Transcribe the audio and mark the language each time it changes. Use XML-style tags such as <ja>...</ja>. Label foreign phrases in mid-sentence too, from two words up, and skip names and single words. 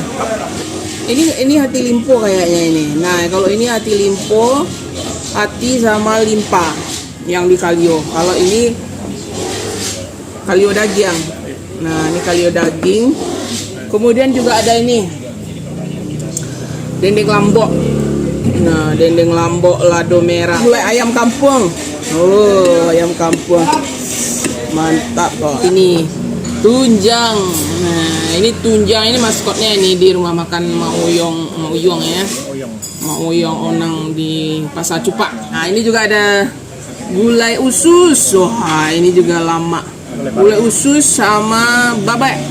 <id>Ini hati limpo kayaknya ini. Nah, kalau ini hati limpo, hati sama limpa yang di kalio. Kalau ini kalio daging. Nah, ini kalio daging. Kemudian juga ada ini dendeng lambok. Nah, dendeng lambok lado merah. Gulai ayam kampung. Oh, ayam kampung. Mantap kok. Ini tunjang. Nah, ini tunjang, ini maskotnya ini di rumah makan Mak Uyong ya. Mak Uyong Onang di Pasar Cupak. Nah, ini juga ada gulai usus. Wah, ini juga lama. Gulai usus sama babat.</id>